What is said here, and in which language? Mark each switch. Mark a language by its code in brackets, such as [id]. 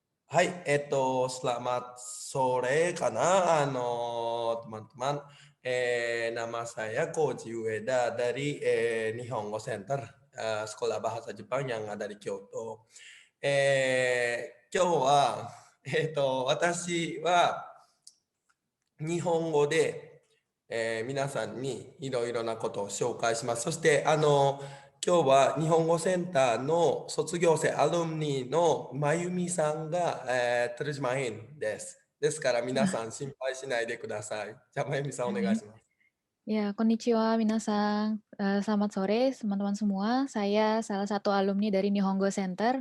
[id] Hai, selamat sore karena teman-teman. Nama saya Koji Ueda dari Nihongo Center, Sekolah Bahasa Jepang yang ada di Kyoto. [ja] 今日は、私は日本語で、皆さんにいろいろなことを紹介します。そして今日は日本語センターの卒業生アルムニのまゆみさんが、トルジマインです。ですから皆さん心配しないでください。じゃあまゆみさんお願いします。 [id] Ya, [ja] konnichiwa minasan. [id] Selamat sore teman-teman semua. Saya salah satu alumni dari Nihongo Center.